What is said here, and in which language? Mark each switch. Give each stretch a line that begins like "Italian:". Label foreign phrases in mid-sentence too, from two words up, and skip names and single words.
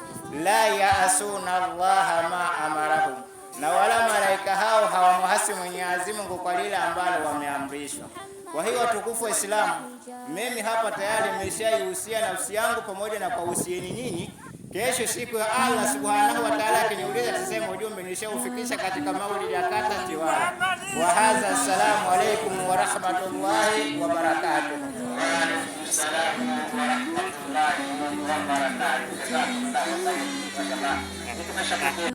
Arabic: لا يعصون الله ما أمرهم,
Swahili: na wala malaika hao hawamhasi Mwenyezi Mungu kwa lile ambalo wameamrishwa. Kwa hiyo watukufu wa Islamu, mimi hapa tayari nimeshaihusia nafsi yangu pamoja na kuhusieni nyinyi. Kesho siku ya Allah
Arabic: سبحانه وتعالى
Swahili: akiniuliza tuseme ujumbe nilishaufikisha katika maulidi ya kata Tiwala.
Arabic: وهذا السلام عليكم ورحمة الله وبركاته. وعليكم السلام ورحمة الله وبركاته.